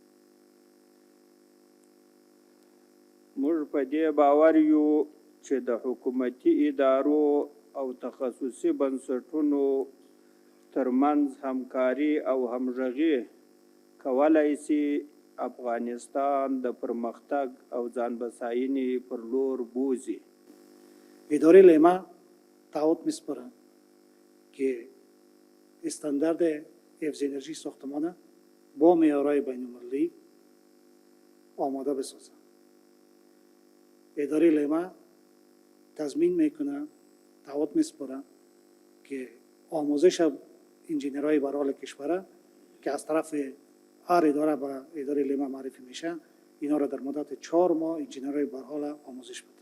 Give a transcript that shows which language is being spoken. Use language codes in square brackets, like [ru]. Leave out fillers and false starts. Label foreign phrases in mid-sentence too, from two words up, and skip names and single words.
[ps] موږ په دې باور یو چې د حکومتي ادارو او تخصصي بنسټونو ترمنځ همکاري او همغږي کولای شي افغانستان د پرمختګ او ځان بساینې پر لور بوزي. [fa] اداره لیما تعهد می‌سپارد که استاندارد حفظ انرژی ساختمان با معیارهای بین‌المللی آماده بسازد. اداره لیما تضمین میکنه، تعهد می‌سپارد که آموزش انجینرهای برحال کشور که از طرف هر اداره به اداره لیما معرفی میشه، اینا را در مدت 4 ماه انجینرهای برحال آموزش بده.